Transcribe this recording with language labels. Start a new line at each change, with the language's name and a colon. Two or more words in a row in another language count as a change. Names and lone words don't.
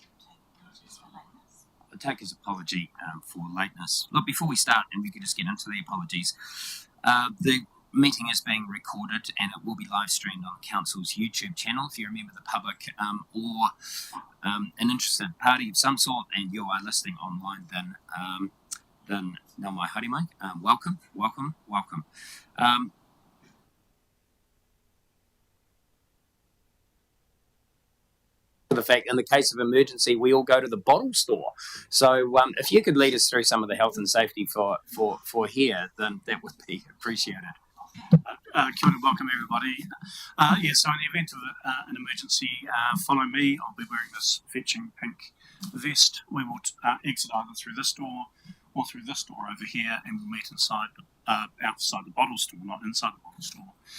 English: I take his apology for lateness. Look, before we start, and we could just get into the apologies, the meeting is being recorded and it will be live streamed on the Council's YouTube channel. If you're a member of the public or an interested party of some sort and you are listening online, then
Māori: nā mai haere mai.
English: Welcome. The fact, in the case of emergency, we all go to the bottle store. So if you could lead us through some of the health and safety for here, then that would be appreciated.
Māori: Kia ora,
English: welcome everybody. So in the event of an emergency, follow me. I'll be wearing this fetching pink vest. We will exit either through this door or through this door over here, and we'll meet outside the bottle store, not inside the bottle store.